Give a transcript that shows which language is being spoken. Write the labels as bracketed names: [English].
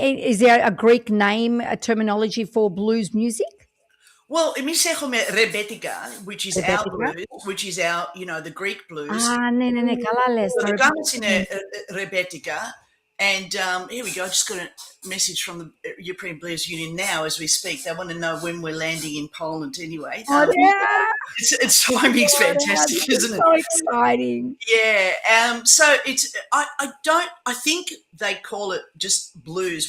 [English] Is there a Greek name, a terminology for blues music? Well, εμείς έχουμε ρεμπέτικα, which is our blues, which is our, the Greek blues. [Greek] Ναι, καλά λες. Το δικά μας είναι ρεμπέτικα. [English] And here we go. I just got a message from the European Blues Union now as we speak. They want to know when we're landing in Poland anyway. It's timing's fantastic, isn't it? So exciting. Yeah. So I think they call it just blues.